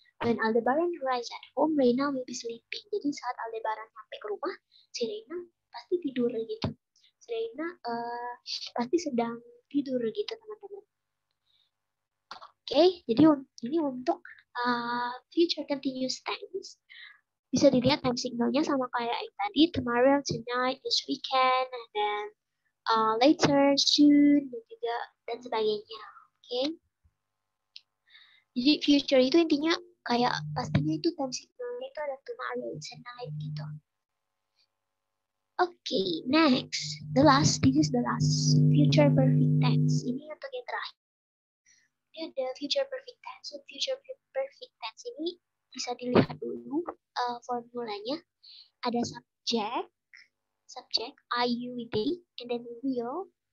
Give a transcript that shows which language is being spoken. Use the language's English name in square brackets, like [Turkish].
[English] When Aldebaran arrives at home, Reina will be sleeping. [Indonesian] Jadi saat Aldebaran sampai ke rumah, si Reina pasti tidur gitu. Si Reina pasti sedang tidur gitu teman-teman. Oke, jadi ini untuk future continuous tense. Bisa dilihat time signalnya sama kayak yang tadi, tomorrow, tonight, this weekend, and then later, soon, dan juga dan sebagainya. Oke. Jadi future itu intinya kayak pastinya itu time signalnya itu ada tomorrow, tonight gitu. [English] Oke, next. This is the last. Future perfect tense. [Indonesian] Ini untuk yang terakhir. Ini ada future perfect tense. So, future perfect tense ini bisa dilihat dulu formulanya. Ada subject, I, you, they, and then will.